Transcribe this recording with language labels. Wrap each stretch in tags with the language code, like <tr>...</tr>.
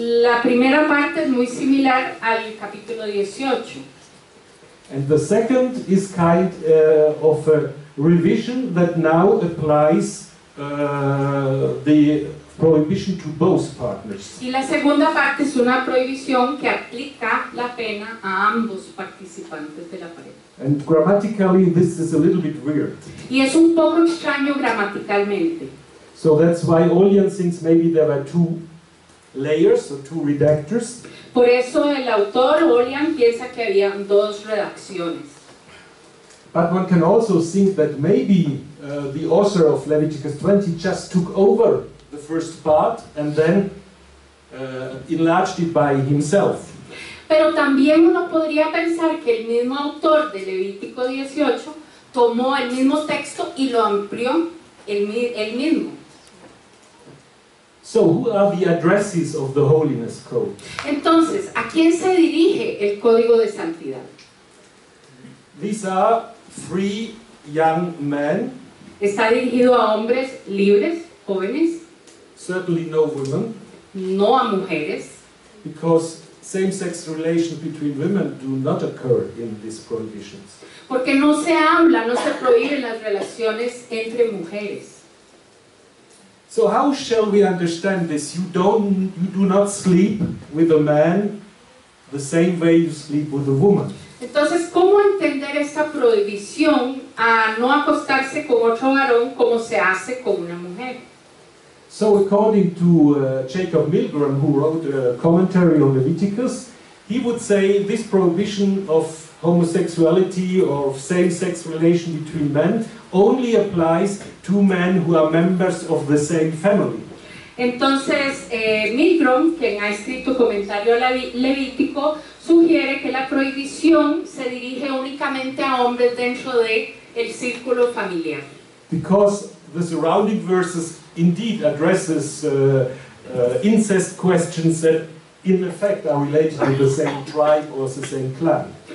<es>La primera parte es muy similar al capítulo 18.</es> <en>And the second is kind of a revision that now applies the prohibition to both partners.</en> <es>Y la segunda parte es una prohibición que aplica la pena a ambos participantes de la pareja.</es> <en>And grammatically this is a little bit weird.</en> <es>Y es un poco extraño gramaticalmente.</es> <en>So that's why Ollian thinks maybe there were two layers or two redactors.</en> <es>Por eso el autor Ollian piensa que había dos redacciones.</es> <en>But one can also think that maybe the author of Leviticus 20 just took over the first part and then enlarged it by himself.</en> <es>Pero también uno podría pensar que el mismo autor de Levítico 18 tomó el mismo texto y lo amplió él mismo.</es> <en>So who are the addresses of the Holiness Code?</en> <es>Entonces, ¿a quién se dirige el Código de Santidad?</es> <en>These are free young men,</en> <es>Está dirigido a hombres libres, jóvenes,</es> <en>certainly no women,</en> <es>no a mujeres,</es> <en>because same-sex relations between women do not occur in these prohibitions.</en> <es>porque no se habla, no se prohíben las relaciones entre mujeres.</es> <en>So how shall we understand this? You do not sleep with a man the same way you sleep with a woman.</en> <es>Entonces, ¿cómo entender esta prohibición a no acostarse con otro varón como se hace con una mujer?</es> <en>So according to Jacob Milgram, who wrote a commentary on Leviticus, he would say this prohibition of homosexuality or of same-sex relation between men only applies to men who are members of the same family.</en> <es>Entonces, Milgram, quien ha escrito comentario a Levítico, sugiere que la prohibición se dirige únicamente a hombres dentro del círculo familiar.</es> <en>Because the surrounding verses indeed addresses incest questions that in effect are related to the same tribe or the same clan.</en>